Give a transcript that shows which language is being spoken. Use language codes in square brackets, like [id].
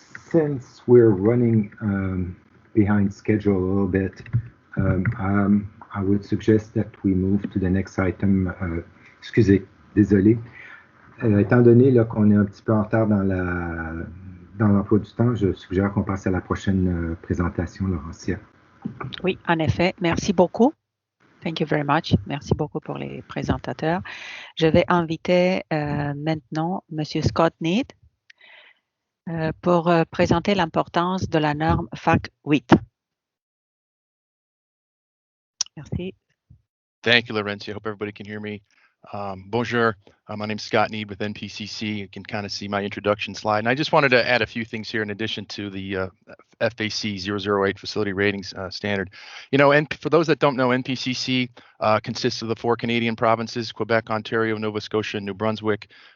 [en] Since we're running behind schedule a little bit, I would suggest that we move to the next item. [fr] Excusez, désolé. Étant donné qu'on est un petit peu en retard dans l'emploi du temps, je suggère qu'on passe à la prochaine présentation, Laurentia. Oui, en effet. Merci beaucoup. [en] Thank you very much. [fr] Merci beaucoup pour les présentateurs. Je vais inviter maintenant M. Scott Need pour présenter l'importance de la norme FAC 8. Merci. [en] Thank you, Laurentia. I hope everybody can hear me. Bonjour, my name is Scott Need with NPCC. You can kind of see my introduction slide. And I just wanted to add a few things here in addition to the FAC 008 facility ratings standard. You know, and for those that don't know, NPCC consists of the 4 Canadian provinces, Quebec, Ontario, Nova Scotia, and New Brunswick.